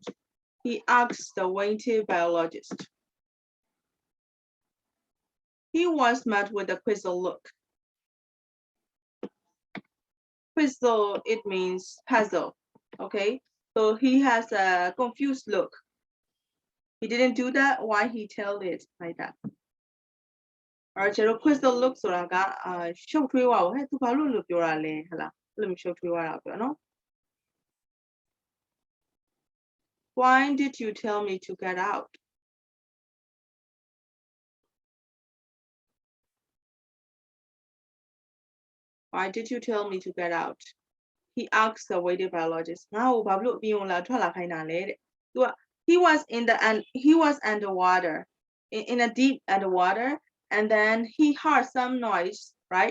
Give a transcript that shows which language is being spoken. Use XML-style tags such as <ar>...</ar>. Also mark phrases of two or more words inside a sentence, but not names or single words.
<en>He asked the waiting biologist. He was met with a quizzical look. Quizzical, it means puzzle. Okay, so he has a confused look. He didn't do that. Why he tell it like that? Alright, so quizzical look</en> <my>ဆိုတာကရှုပ်ထွေးသွားဟဲ့သူဘာလို့ပြောတာလဲဟလားအဲ့လိုမျိုးရှုပ်ထွေးသွားတာပြောနော်</my> <en>Why did you tell me to get out? Why did you tell me to get out? He asked the waiting biologist. Now, he was underwater, in a deep underwater, and then he heard some noise, right?</en>